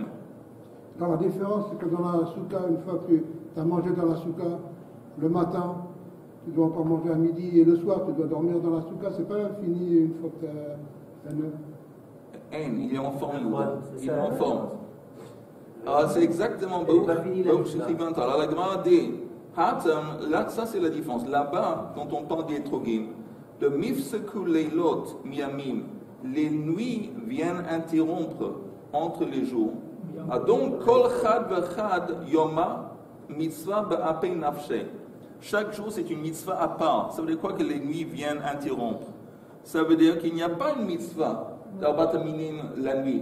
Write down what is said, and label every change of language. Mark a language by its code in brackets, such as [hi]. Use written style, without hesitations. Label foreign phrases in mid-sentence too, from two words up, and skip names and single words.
[fr] Non, la différence, c'est que dans la souka, une fois que tu as mangé dans la souka, le matin, tu dois pas manger à midi, et le soir, tu dois dormir dans la souka. C'est pas fini une fois que tu as Il est en forme. Il est en ça. forme. Ah, c'est exactement beau. pas fini la souka. Alors, la Gemara dit, Hatam, là, ça c'est la différence. Là-bas, quand on parle des trogim, le [he] מפסיקו לילות מימים, [fr] les nuits viennent interrompre entre les jours. Ah, donc, [arc] כל חד וחד יומא מצוה באפי נפשה. [fr] Chaque jour, c'est une mitzvah à part. Ça veut dire quoi que les nuits viennent interrompre? Ça veut dire qu'il n'y a pas une mitzvah d' [he] ארבעת מינים [fr] la nuit.